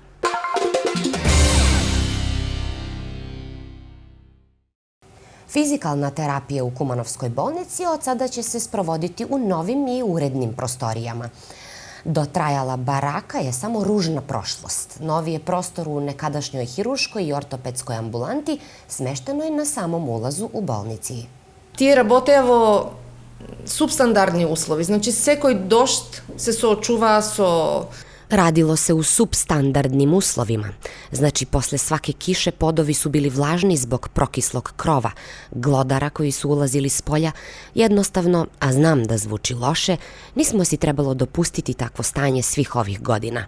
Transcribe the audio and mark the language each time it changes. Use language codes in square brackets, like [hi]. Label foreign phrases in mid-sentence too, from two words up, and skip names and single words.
[sr] Fizikalna terapija u Kumanovskoj bolnici od sada će se sprovoditi u novim i urednim prostorijama. Dotrajala baraka je samo ružna prošlost. Novi je prostor u nekadašnjoj hiruškoj i ortopedskoj ambulanti smeštenoj na samom ulazu u bolnici. [mk] Тие работеа во субстандардни услови. Значи, секој дожд се соочуваа со... [sr] Radilo se u substandardnim uslovima, znači posle svake kiše podovi su bili vlažni zbog prokislog krova, glodara koji su ulazili s polja. Jednostavno, a znam da zvuči loše, nismo si trebalo dopustiti takvo stanje svih ovih godina.